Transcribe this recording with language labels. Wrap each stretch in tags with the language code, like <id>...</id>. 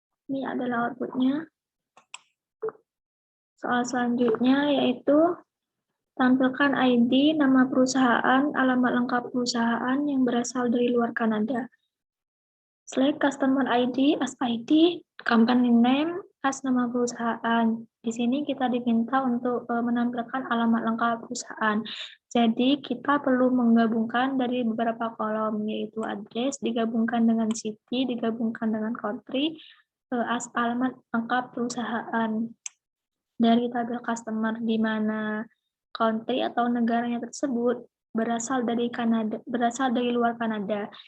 <id>Ini adalah output-nya. Soal selanjutnya yaitu tampilkan ID, nama perusahaan, alamat lengkap perusahaan yang berasal dari luar Kanada.</id> <en>Select customer ID as ID, company name as</en> <id>nama perusahaan. Di sini kita diminta untuk menampilkan alamat lengkap perusahaan. Jadi kita perlu menggabungkan dari beberapa kolom, yaitu address digabungkan dengan city, digabungkan dengan country, as alamat lengkap perusahaan. Dari tabel customer di mana country atau negaranya tersebut berasal dari Kanada, berasal dari luar Kanada.</id>